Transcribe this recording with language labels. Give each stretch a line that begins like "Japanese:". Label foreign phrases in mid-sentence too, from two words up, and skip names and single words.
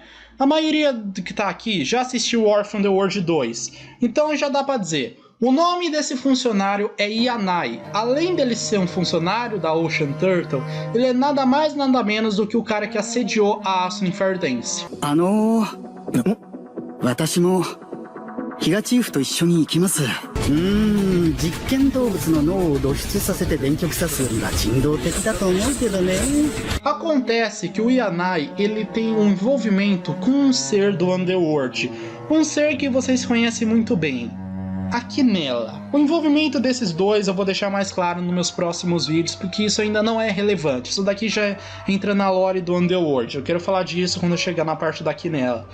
Portuguese: A maioria que tá aqui já assistiu War from the World 2. Então já dá pra dizer. O nome desse funcionário é Yanai. Além dele ser um funcionário da Ocean Turtle, ele é nada mais nada menos do que o cara que assediou a Asuna Fairdance.
Japanese: 私もヒガチーフと一緒に行きます。実験動物の脳を露出させて電極刺すよりは人道的だと思うけどね。
Portuguese: Acontece que o Yanai, ele tem um envolvimento com um ser do Underworld, um ser que vocês conhecem muito bem, a Quinella. O envolvimento desses dois eu vou deixar mais claro nos meus próximos vídeos, porque isso ainda não é relevante. Isso daqui já entra na lore do Underworld. Eu quero falar disso quando eu chegar na parte da Quinella.